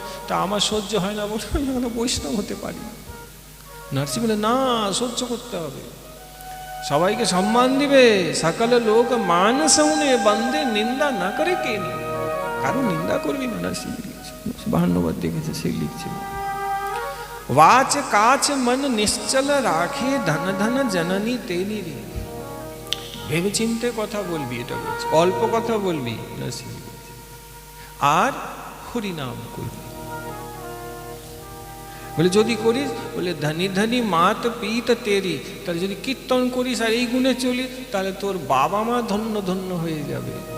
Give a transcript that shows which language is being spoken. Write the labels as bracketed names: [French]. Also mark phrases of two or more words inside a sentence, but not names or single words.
[Bangla] তা আমার সহ্য হয় না বলে আমি বৈষ্ণব হতে পারি না। নার্সি বলে না, সহ্য করতে হবে, সবাইকে সম্মান দিবে। [Gujarati] સકળ લોક માં સૌને વંદે નિંદા ન કરે કેની, [Bangla] কারো নিন্দা করবি না। নার্সি 52 দেখেছে, সেই লিখছে, [Gujarati] વાચ કાછ મન નિશ્ચલ રાખે ધન ધન જનની તેની રે। [Bangla] ভেবে চিন্তে কথা বলবি, এটা বলছে, অল্প কথা বলবি, আর হরিনাম করবি। বলে যদি করিস, বলে [Gujarati] ધની ધની માત પિત તેરી, [Bangla] তাহলে যদি কীর্তন করিস আর এই গুণে চলি, তাহলে তোর বাবা মা ধন্য ধন্য হয়ে যাবে।